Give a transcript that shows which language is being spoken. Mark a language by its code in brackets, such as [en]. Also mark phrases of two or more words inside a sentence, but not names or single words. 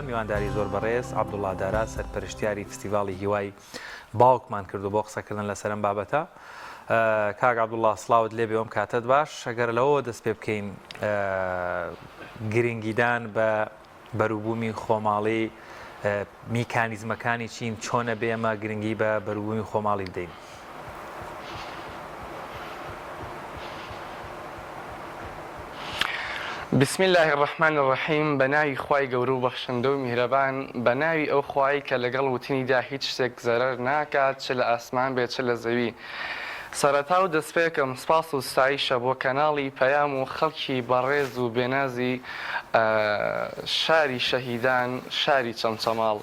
[ckb] میوانداری زۆر بەڕێز عەبدوڵڵا دارا سەرپەرشتیاری فستیڤاڵی هیوای باوکمان کردو بۆ قسەکردن لەسەر ئەم بابەتە. کاک عەبدوڵڵا، سڵاوت لێبێ، ئەم کاتت باش. ئەگەر لەوە دەست پێ بکەین گرنگیدان بە بەرووبوومی خۆماڵی میکانیزمەکانی چین چۆنە بێ ئەمە گرنگی بە بەرووبوومی خۆماڵی بدەین؟ [ar] بسم الله الرحمن الرحیم. [ckb] بەناوی خوای گەورە و بەخشندە و میهرەبان، بەناوی ئەو خوای کە لەگەڵ وتنیدا هیچ شتێک زەرەر ناکات، چ لە ئاسمان بێت چ لە زەوی. سەرەتا و دەستپێکم سپاس و ستایشە بۆ کەناڵی پەیام و خەڵکی بەڕێز و بێنازی شاری شەهیدان، شاری چەمچەماڵ.